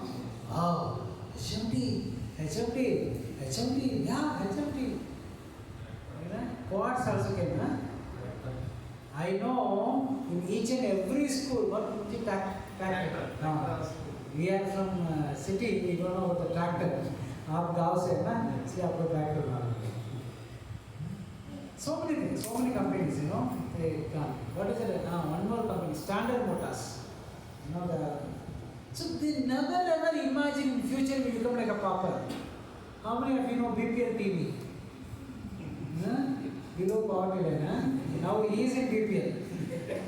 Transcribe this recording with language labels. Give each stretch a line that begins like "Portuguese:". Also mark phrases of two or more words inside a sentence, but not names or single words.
English: Oh, HMT, yeah, HMT. Quartz also came, huh? I know in each and every school, what is tractor? We are from city, we don't know about the tractor.
Hindi: आप गाँव से ना, सी आपको ट्रैक्टर ना.
English: So many things, so many companies, you know, they come. What is it? One more company, Standard Motors. You know, so they never ever imagine in future we become like a pauper. How many of you know BPL TV? Below poverty line, now he is in BPL.